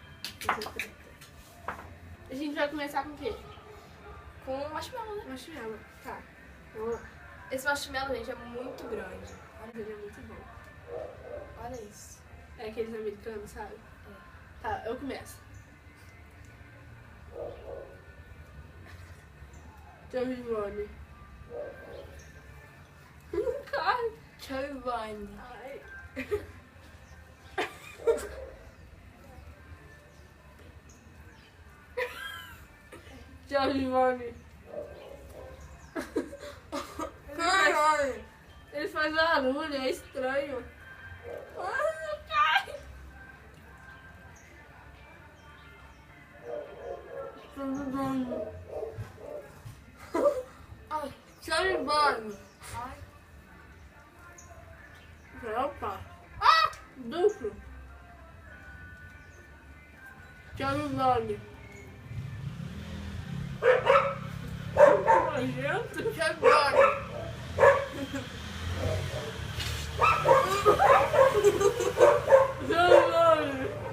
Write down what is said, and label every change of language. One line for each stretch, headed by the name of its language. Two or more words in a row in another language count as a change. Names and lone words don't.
Portuguese: A gente vai começar com o quê? Com marshmallow, né? Marshmallow. Tá. Vamos lá. Esse marshmallow, gente, é muito grande. Ele é muito bom. Olha isso. É aqueles americanos, sabe? É. Tá, eu começo. Chubby Bunny. Ai. Chubby Bunny. Ai. Chubby Bunny. Ele faz barulho, é estranho. Ai, meu pai! Chubby Bunny. Ai. Chubby Bunny. Ai. Opa! Ah! Duplo! Chubby Bunny. Nojento! Chubby Bunny. Chubby Bunny.